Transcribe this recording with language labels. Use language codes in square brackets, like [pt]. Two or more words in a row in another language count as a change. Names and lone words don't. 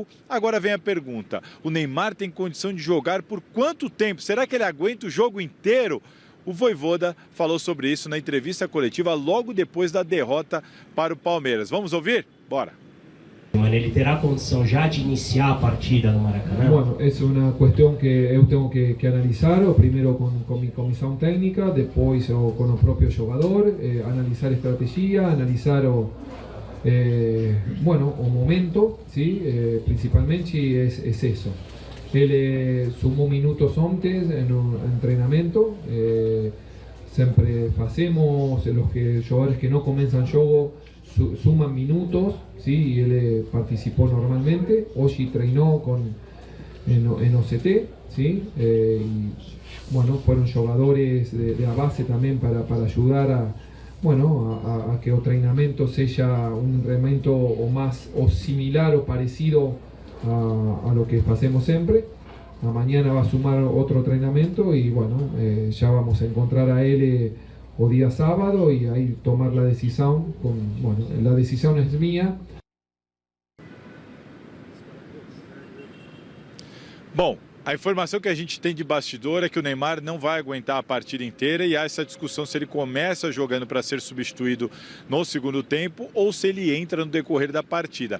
[pt] Agora vem a pergunta: o Neymar tem condição de jogar por quanto tempo? Será que ele aguenta o jogo inteiro? O Vojvoda falou sobre isso na entrevista coletiva logo depois da derrota para o Palmeiras. Vamos ouvir? Bora! Ele terá condição já de iniciar a partida no Maracanã? [es] Bueno, es una cuestión que eu tengo que analizar, primero con mi comisión técnica, depois con o propio jogador, analizar estrategia, analizar [pt] o momento, [es] ¿sí? Principalmente es eso. [pt] Ele sumou minutos antes no treinamento, sempre fazemos, jogadores que não começam jogo suman minutos, ¿sí? Y ele participou normalmente, hoje treinou en OCT, ¿sí? [es] Y bueno, fueron jogadores de a base también para ayudar a que [pt] o treinamento seja treinamento [es] o similar o parecido a lo que hacemos siempre. Mañana va a sumar otro entrenamiento y bueno, ya vamos a encontrar a él o día sábado y ahí tomar la decisión. La decisión es mía. [pt] Bom, a informação que a gente tem de bastidor é que o Neymar não vai aguentar a partida inteira e há essa discussão se ele começa jogando para ser substituído no segundo tempo ou se ele entra no decorrer da partida.